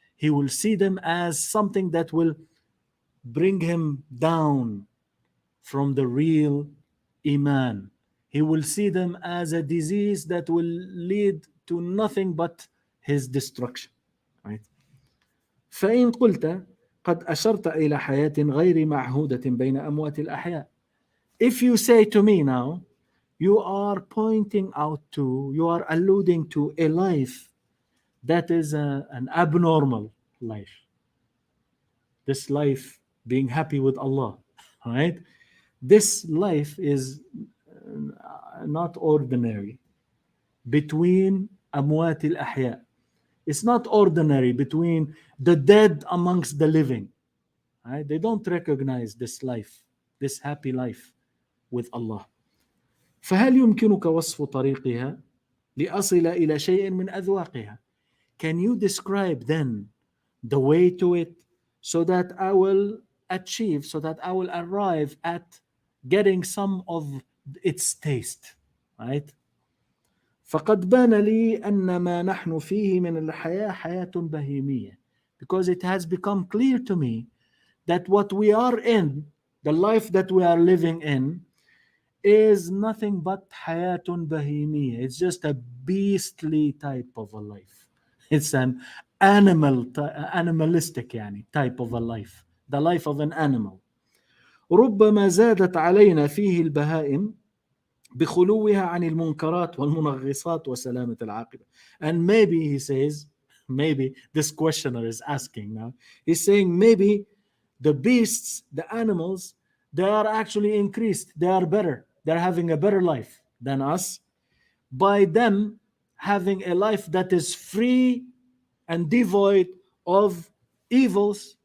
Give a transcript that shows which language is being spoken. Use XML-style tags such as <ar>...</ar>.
<en>He will see them as something that will bring him down from the real iman. He will see them as a disease that will lead to nothing but his destruction, right?</en> <ar>فإن قلت قد أشرت إلى حياة غير معهودة بين أموات الأحياء.</ar> <en>If you say to me now, you are pointing out to, you are alluding to a life that is an abnormal life. This life being happy with Allah, right? This life is not ordinary between</en> <ar>أموات الأحياء.</ar> <en>It's not ordinary between the dead amongst the living. Right? They don't recognize this life, this happy life with Allah.</en> <ar>فهل يمكنك وصف طريقها لأصل إلى شيء من أذواقها?</ar> <en>Can you describe then the way to it so that I will achieve, so that I will arrive at getting some of its taste, right?</en> <ar>فقد بان لي أن ما نحن فيه من الحياة حياة بهيمية,</ar> <en>because it has become clear to me that what we are in, the life that we are living in, is nothing but hayatun bahimiyya. It's just a beastly type of a life. It's an animalistic يعني type of a life, the life of an animal.</en> <ar>ربما زادت علينا فيه البهائم بخلوها عن المنكرات والمنغصات وسلامة العاقبة.</ar> <en>And maybe he says, maybe this questioner is asking now, he's saying maybe the beasts, the animals, they are actually increased, they are better, they're having a better life than us by them having a life that is free and devoid of evils.</en>